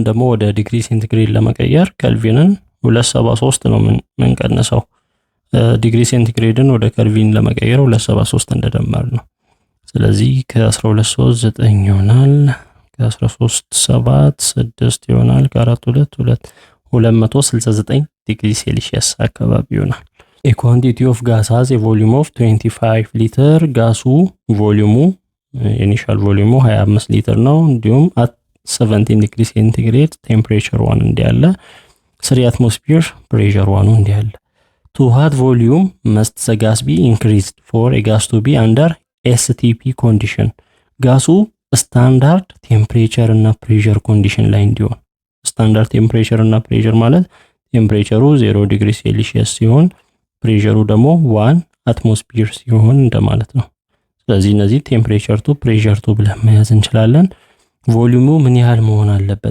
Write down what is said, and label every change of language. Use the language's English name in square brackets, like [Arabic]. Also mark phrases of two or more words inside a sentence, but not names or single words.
[Amharic] ደግሞ ወደ [English] degree centigrade [Amharic] ለመቀየር ኬልቪንን 273 ነው የምንቀንሰው። ዲግሪ ሴንቲግሬድን ወደ ኬልቪን ለመቀየር 273 እንደደመር ነው። ስለዚህ ከ12 9 ይሆናል። ከ13 7 6 ይሆናል። ከ4 2 269 [English] degree Celsius [Amharic] አካባቢ ይሆናል። [English] A quantity of gas has a volume of 25 [Amharic] ሊትር። ጋሱ ቮሊዩሙ ኢኒሻል ቮሊዩሙ 25 ሊትር ነው። እንዲሁም at 17 [English] degree centigrade temperature [Amharic] 1 እንዲያለ 3 [English] atmosphere pressure [Amharic] 1 እንዲያለ [English] to what volume must the gas be increased for a gas to be under STP condition? [Amharic] ጋሱ [English] standard temperature [Amharic] እና [English] pressure condition [Amharic] ላይ እንዲሆን። [English] standard temperature [Amharic] እና ፕሬሸር ማለት ቴምፕሬቸሩ 0 [English] degree Celsius [Amharic] ሲሆን ፕሬሸሩ ደግሞ 1 አትሞስፌር ሲሆን እንደማለት ነው። ስለዚህ እነዚህ [English] temperature two pressure two [Amharic] ብለን መያዝ እንችላለን። ቮሊዩሙ ምን ያህል መሆን አለበት?